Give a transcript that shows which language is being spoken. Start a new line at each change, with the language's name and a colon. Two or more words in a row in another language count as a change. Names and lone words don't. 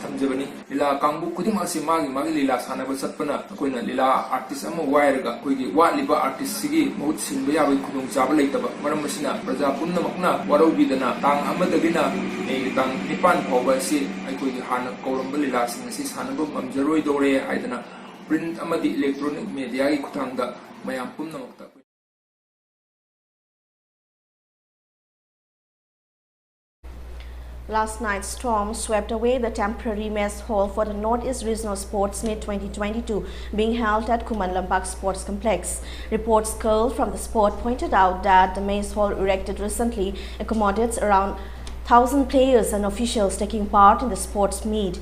Manipuri: thamjabani lila kangbu kuding asi magi lila sanaba satpana koina lila artist ama wairaga koigi watliba artist sigi mahut sinba yabai khudung chaba leitaba maram masina praja pumnamakna warobidana tang amadagina tang nipan phoba si aikoigi hana kolamba lila sing asi sanaba mamjaroi dore haidana print amadi
English: electronic media
Manipuri: gi kuthangda mayam pumnamakta.
English: Last night's storm swept away the temporary mess hall for the Northeast Regional Sports Meet 2022 being held at Kuman Lampak Sports Complex. Reports curled from the sport pointed out that the mess hall erected recently accommodates around 1,000 players and officials taking part in the sports meet.